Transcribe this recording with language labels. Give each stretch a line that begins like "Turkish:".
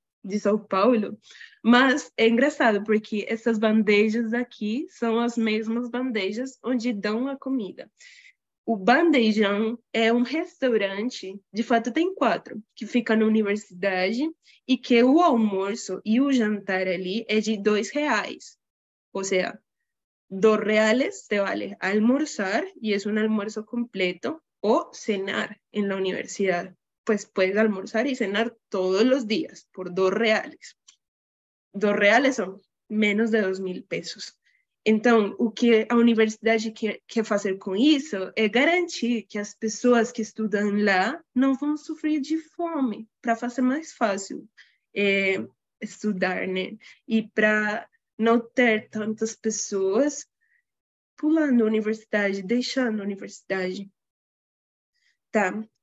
Portuguese: de São Paulo, mas é engraçado porque essas bandejas aqui são as mesmas bandejas onde dão a comida. O Bandejão é um restaurante, de fato tem 4, que fica na universidade e que o almoço e o jantar ali é de R$ 2.
Spanish: O sea, R$ 2 te vale almorzar y es un almuerzo completo o cenar en la universidad. Pues puedes almorzar y cenar todos los días por R$ 2.
Portuguese: R$ 2 são menos de 2.000 pesos. Então, o que a universidade quer fazer com isso é garantir que as pessoas que estudam lá não vão sofrer de fome, para fazer mais fácil estudar, né? E para não ter tantas pessoas pulando a universidade, deixando a universidade. Tá?